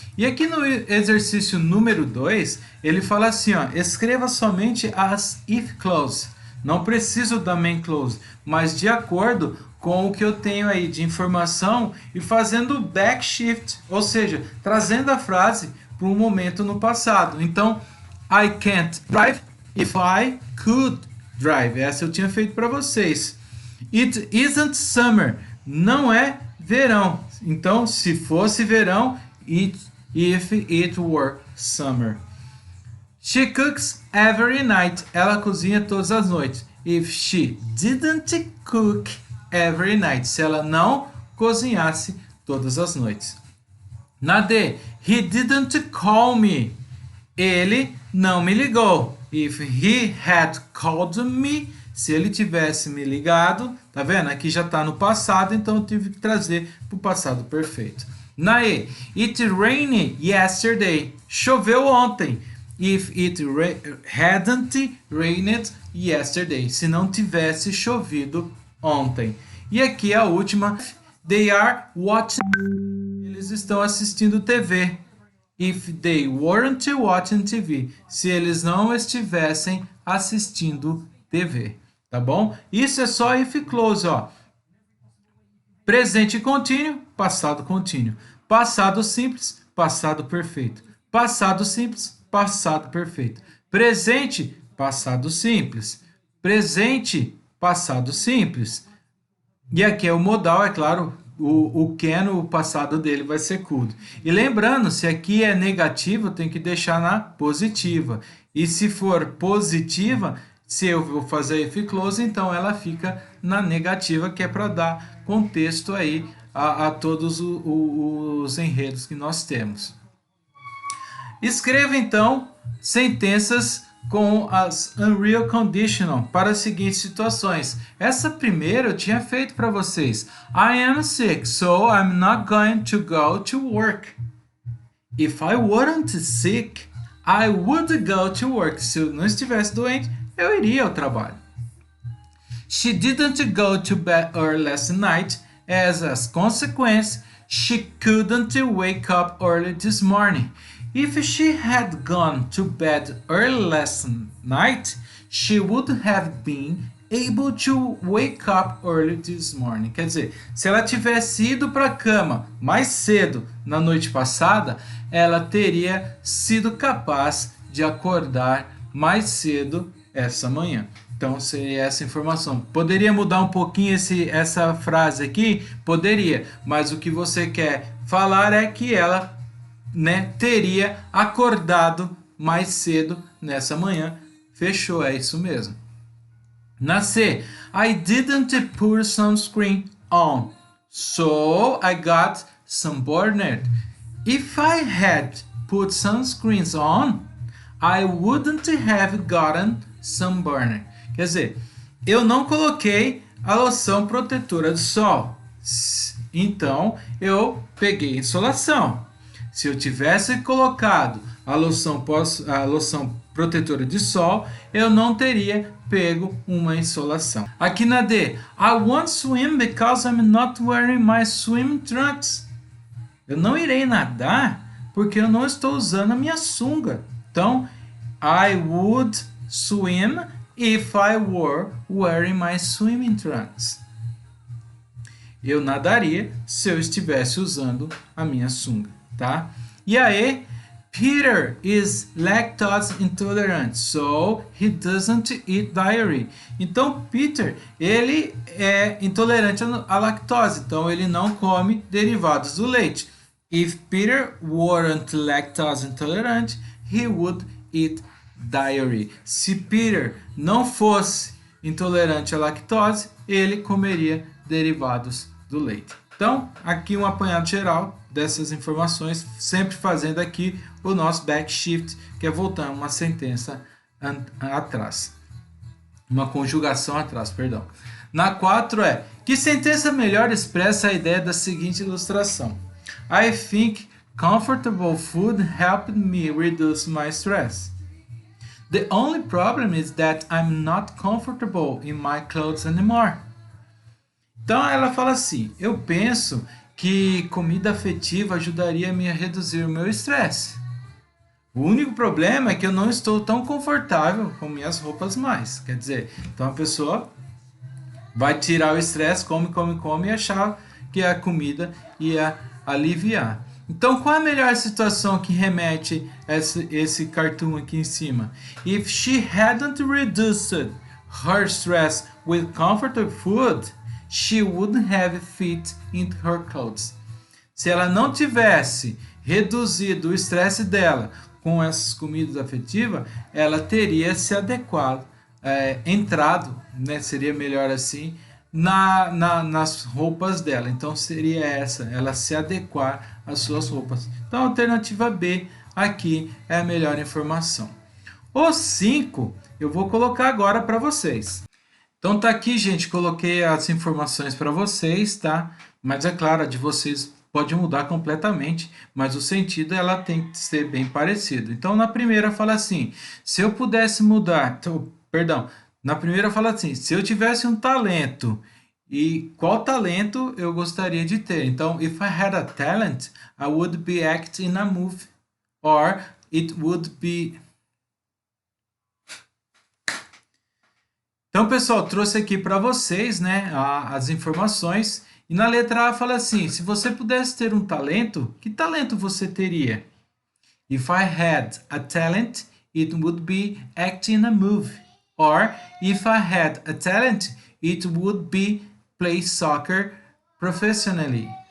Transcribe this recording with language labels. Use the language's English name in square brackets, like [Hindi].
[Portuguese] E aqui no exercício número 2, ele fala assim, ó, escreva somente as if clause. Não preciso da main clause, mas de acordo com o que eu tenho aí de informação e fazendo backshift, ou seja, trazendo a frase para um momento no passado. [English] Então, I can't drive if I could drive. [Portuguese] Essa eu tinha feito para vocês. [English] It isn't summer. [Portuguese] Não é verão. Então, se fosse verão, [English] if it were summer. She cooks every night. [Portuguese] Ela cozinha todas as noites. [English] If she didn't cook every night. [Portuguese] Se ela não cozinhasse todas as noites. [English] Na D, he didn't call me. [Portuguese] Ele não me ligou. [English] If he had called me, [Portuguese] Se ele tivesse me ligado, tá vendo? Aqui já está no passado, então eu tive que trazer para o passado perfeito. Na E, [English] it rained yesterday. [Portuguese] Choveu ontem. [English] If it hadn't rained yesterday. [Portuguese] Se não tivesse chovido ontem. E aqui a última, [English] they are watching. [Portuguese] Eles estão assistindo TV. [English] If they weren't watching TV. [Portuguese] Se eles não estivessem assistindo TV. Tá bom? Isso é só if close, ó. Presente contínuo, passado contínuo. Passado simples, passado perfeito. Passado simples, passado perfeito. Presente, passado simples. Presente, passado simples. E aqui é o modal, é claro, o can, o passado dele vai ser could. E lembrando, se aqui é negativo, tem que deixar na positiva. E se for positiva, se eu vou fazer if close, então ela fica na negativa, que é para dar contexto aí a todos os enredos que nós temos. Escreva então sentenças com as Unreal Conditional para as seguintes situações. Essa primeira eu tinha feito para vocês. [English] I am sick, so I'm not going to go to work. If I weren't sick, I would go to work. [Portuguese] Se eu não estivesse doente, eu iria ao trabalho. [English] She didn't go to bed early last night. As a consequence, she couldn't wake up early this morning. If she had gone to bed early last night, she would have been able to wake up early this morning. [Portuguese] Quer dizer, se ela tivesse ido para a cama mais cedo na noite passada, ela teria sido capaz de acordar mais cedo essa manhã. Então, seria essa informação. Poderia mudar um pouquinho essa frase aqui? Poderia, mas o que você quer falar é que ela, né, teria acordado mais cedo nessa manhã. Fechou, é isso mesmo. [English] Na C, I didn't put sunscreen on, so I got sunburned. If I had put sunscreens on, I wouldn't have gotten sunburned. [Portuguese] Quer dizer, eu não coloquei a loção protetora do sol, então eu peguei insolação. Se eu tivesse colocado a loção protetora de sol, eu não teria pego uma insolação. [English] Aqui na D, I won't swim because I'm not wearing my swim trunks. [Portuguese] Eu não irei nadar porque eu não estou usando a minha sunga. [English] Então, I would swim if I were wearing my swimming trunks. [Portuguese] Eu nadaria se eu estivesse usando a minha sunga, tá? [English] E aí, Peter is lactose intolerant, so he doesn't eat dairy. [Portuguese] Então, Peter, ele é intolerante à lactose, então ele não come derivados do leite. [English] If Peter weren't lactose intolerant, he would eat dairy. [Portuguese] Se Peter não fosse intolerante à lactose, ele comeria derivados do leite. Então, aqui um apanhado geral dessas informações, sempre fazendo aqui o nosso backshift, que é voltar uma sentença atrás. Uma conjugação atrás, perdão. Na 4 é, que sentença melhor expressa a ideia da seguinte ilustração? [English] I think comfortable food helped me reduce my stress. The only problem is that I'm not comfortable in my clothes anymore. [Portuguese] Então ela fala assim, eu penso que comida afetiva ajudaria-me a reduzir o meu estresse. O único problema é que eu não estou tão confortável com minhas roupas mais. Quer dizer, então a pessoa vai tirar o estresse, come e achar que a comida ia aliviar. Então, qual é a melhor situação que remete esse cartoon aqui em cima? If she hadn't reduced her stress with comfortable food, she wouldn't have fit in her clothes. Se ela não tivesse reduzido o estresse dela com essas comidas afetivas, ela teria se adequado, entrado, né, seria melhor assim, nas roupas dela. Então seria ela se adequar às suas roupas. Então a alternativa B aqui é a melhor informação. O 5 eu vou colocar agora para vocês. Então tá aqui, gente, coloquei as informações para vocês, tá? Mas é claro, a de vocês pode mudar completamente, mas o sentido ela tem que ser bem parecido. Então na primeira fala assim: se eu pudesse mudar, então, perdão, na primeira fala assim: se eu tivesse um talento e qual talento eu gostaria de ter? [English] Então, if I had a talent, I would be act in a movie or it would be. [Portuguese] Então, pessoal, trouxe aqui para vocês, né, as informações. E na letra A fala assim: se você pudesse ter um talento, que talento você teria? [English] If I had a talent, it would be act in a movie. Or if I had a talent, it would be play soccer professionally.